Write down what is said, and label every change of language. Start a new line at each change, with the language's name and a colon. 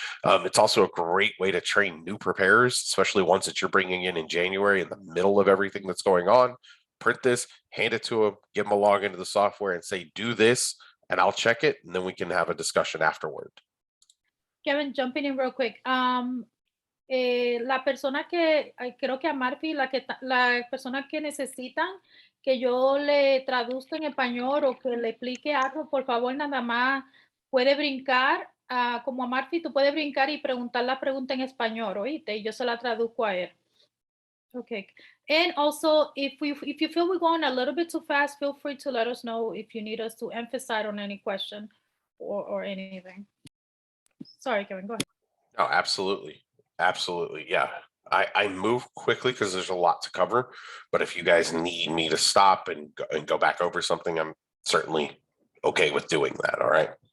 English: It's also a great way to train new preparers, especially ones that you're bringing in January in the middle of everything that's going on. Print this, hand it to them, give them a log into the software and say, do this, and I'll check it. And then we can have a discussion afterward. Kevin, jumping in real quick.
Spanish: La persona que, creo que a Marfi, la persona que necesitan que yo le traduzca en español o que le explique algo, por favor, nada más puede brincar, como a Marfi, tú puedes brincar y preguntar la pregunta en español, ¿oíste? Y yo se la traduzco a él.
English: Okay. And also, if you feel we're going a little bit too fast, feel free to let us know if you need us to emphasize on any question or anything. Sorry, Kevin, go ahead. Oh, absolutely. Absolutely. Yeah. I move quickly because there's a lot to cover, but if you guys need me to stop and go back over something, I'm certainly okay with doing that. All right.